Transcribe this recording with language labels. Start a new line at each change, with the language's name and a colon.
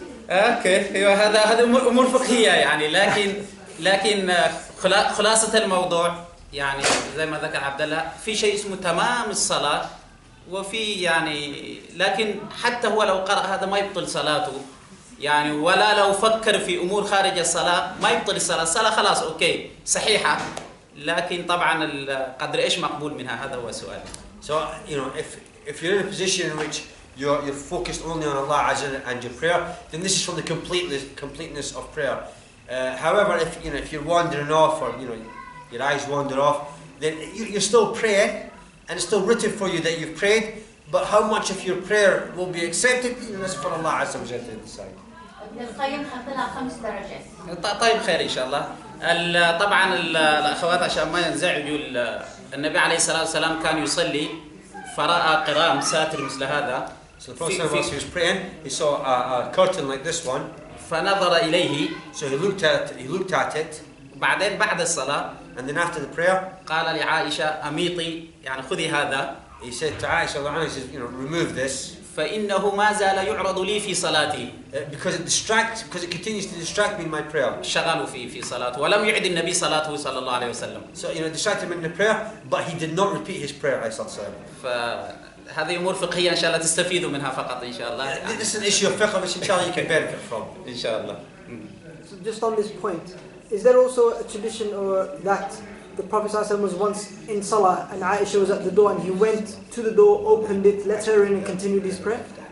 Arabic: اوكي هذا امور فقهيه يعني لكن خلاصه الموضوع يعني زي ما ذكر عبد الله في شيء اسمه تمام الصلاه وفي يعني لكن حتى هو لو قرأ هذا ما يبطل صلاته يعني ولا لو فكر في امور خارج الصلاه ما يبطل الصلاه خلاص اوكي صحيحه لكن طبعا قدر ايش مقبول منها هذا هو السؤال.
English: So if you're in a position in which you're focused only on Allah Azza and your prayer, then this is from the completeness of prayer. However, if you're wandering off, or your eyes wander off, then you're still praying, and it's still written for you that you've prayed. But how much of your prayer will be accepted, that's for Allah Azza wa Jalla to decide.
Arabic: القيم حط لها 5 درجات. طيب خير ان شاء الله. طبعا الاخوات عشان ما ينزعجوا، النبي عليه الصلاه والسلام كان يصلي فراى قرام ساتر مثل هذا.
English: So the Prophet whilst he was praying, he saw a curtain like this one.
Arabic: فنظر اليه.
English: So he looked at it.
Arabic: بعدين بعد الصلاه.
English: And then after the prayer,
Arabic: قال لعائشه اميطي، يعني خذي هذا.
English: He said to Aisha, he says, remove this.
Arabic: فإنه ما زال يعرض لي في صلاتي.
English: Because it continues to distract me in my prayer.
Arabic: شغله في صلاته، ولم يعد النبي صلاته صلى الله عليه وسلم.
English: So distracted him in the prayer, but he did not repeat his prayer
Arabic: عليه الصلاة والسلام. فهذه أمور فقهية إن شاء الله تستفيدوا منها فقط إن شاء الله.
English: This is an issue of fiqh which inshallah you can benefit from.
Arabic: إن شاء الله.
English: So just on this point, is there also a tradition or that the Prophet ﷺ was once in Salah and Aisha was at the door and he went to the door, opened it, let her in and continued his prayer?